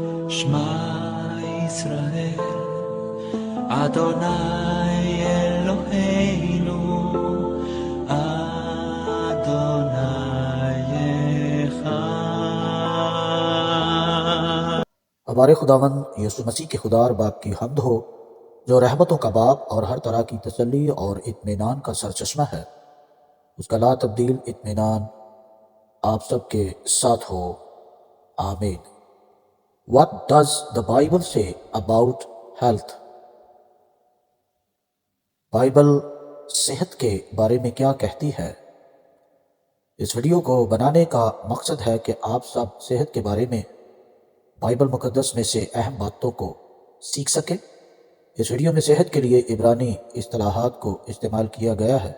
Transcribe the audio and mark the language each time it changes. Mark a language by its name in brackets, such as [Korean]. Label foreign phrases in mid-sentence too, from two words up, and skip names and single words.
[Hebrew] שמע ישראל, אדוני אלוהינו, אדוני אחד. [Urdu] ہمارے خداوند یسوع مسیح کے خدا اور باپ کی حمد ہو، جو رحمتوں کا باپ اور ہر طرح کی تسلی اور اطمینان کا سرچشمہ ہے۔ اس کا لا تبدیل اطمینان آپ سب کے ساتھ ہو، آمین۔ [English] What does the Bible say about health؟ [Urdu] بائبل صحت کے بارے میں کیا کہتی ہے؟ اس ویڈیو کو بنانے کا مقصد ہے کہ آپ سب صحت کے بارے میں بائبل مقدس میں سے اہم باتوں کو سیکھ سکیں۔ اس ویڈیو میں صحت کے لیے عبرانی اصطلاحات کو استعمال کیا گیا ہے۔